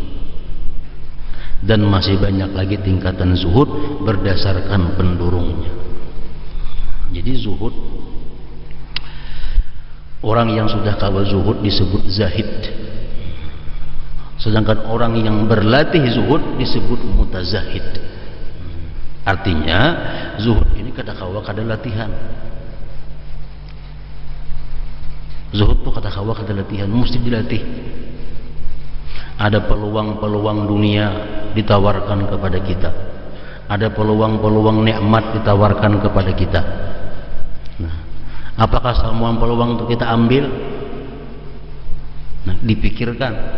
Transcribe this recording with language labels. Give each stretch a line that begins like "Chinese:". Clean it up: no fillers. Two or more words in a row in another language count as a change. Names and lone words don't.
Indonesian: Dan masih banyak lagi tingkatan zuhud berdasarkan pendurungnya. Jadi zuhud, orang yang sudah kawal zuhud disebut zahid. Sedangkan orang yang berlatih zuhud disebut mutazahid. Artinya zuhud ini
Banjar: kada kawa kada
Indonesian: latihan. Zuhud tuh
Banjar: kada kawa kada
Indonesian: latihan, mesti dilatih. Ada peluang-peluang dunia ditawarkan kepada kita. Ada peluang-peluang nikmat ditawarkan kepada kita. Nah, apakah semua peluang untuk kita ambil? Nah, dipikirkan.